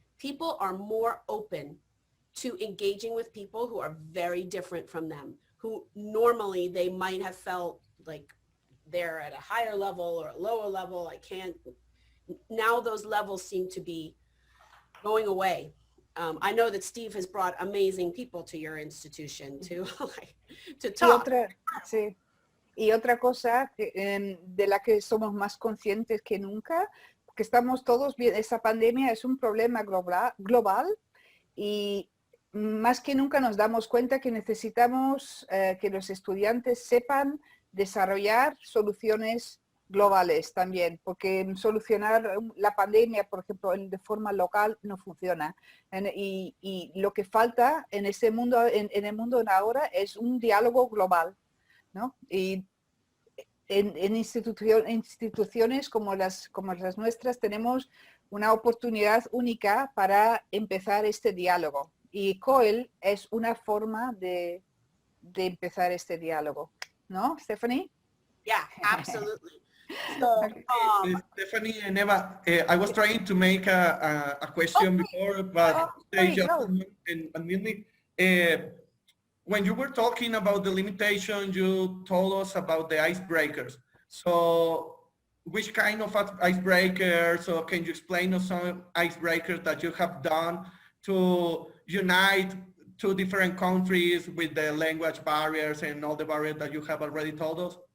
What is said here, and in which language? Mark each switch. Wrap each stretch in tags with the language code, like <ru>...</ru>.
<en>People are more open to engaging with people who are very different from them, who normally they might have felt like they're at a higher level or a lower level. I can't. Now those levels seem to be going away. I know that Steve has brought amazing people to your institution to talk.</en> <es>Y otra cosa de la que somos más conscientes que nunca, que estamos todos bien, esta pandemia es un problema global y más que nunca nos damos cuenta que necesitamos que los estudiantes sepan desarrollar soluciones globales también, porque solucionar la pandemia, por ejemplo, de forma local no funciona. Y lo que falta en ese mundo, en el mundo de ahora, es un diálogo global, ¿no? Y en instituciones como las nuestras tenemos una oportunidad única para empezar este diálogo. Y COIL es una forma de empezar este diálogo, ¿no, Stephanie?</es> <en>Yeah, absolutely. So, Stephanie and Eva, I was trying to make a question before, but they just unmute me. When you were talking about the limitation, you told us about the icebreakers. So which kind of icebreakers, or can you explain us some icebreakers that you have done to unite two different countries with the language barriers and all the barriers that you have already told us?</en>